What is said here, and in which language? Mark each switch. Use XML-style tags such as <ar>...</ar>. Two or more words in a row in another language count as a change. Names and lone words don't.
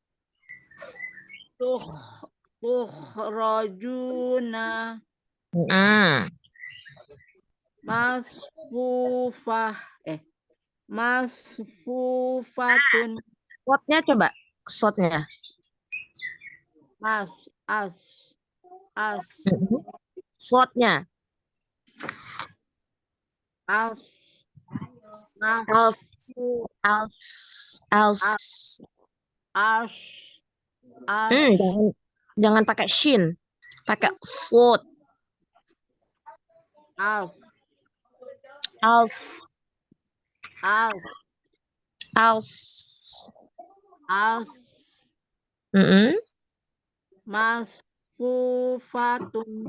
<ar>Tukhrajuna. Masfufah. Masfufatun.</ar> <id>Shotnya coba. Shotnya. As. Slotnya. As. As. Jangan pakai shin, pakai slot.</id> <ar>As. Masfufatun.</ar>